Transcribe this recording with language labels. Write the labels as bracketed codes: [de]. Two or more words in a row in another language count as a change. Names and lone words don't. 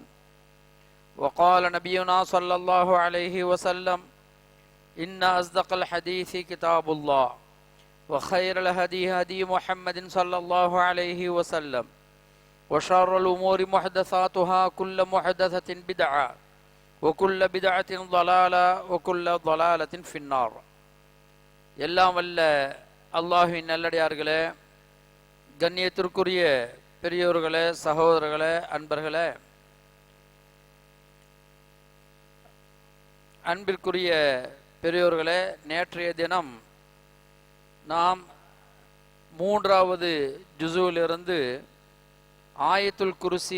[ar] وقال نبينا صلى الله عليه وسلم: إن أصدق الحديث كتاب الله وخير الهدي هدي محمد صلى الله عليه وسلم وشر الأمور محدثاتها كل محدثة بدعة وكل بدعة ضلالة وكل ضلالة في النار. [ta] எல்லாம் வல்ல அல்லாஹ்வின் நல்லடியார்களே, கண்ணியத்திற்குரிய பெரியோர்களே, சகோதரர்களே, அன்பர்களே, அன்பிற்குரிய பெரியோர்களே, நேற்றைய தினம் நாம் 3வது ஜுஸுவிலிருந்து [ar] آية الكرسي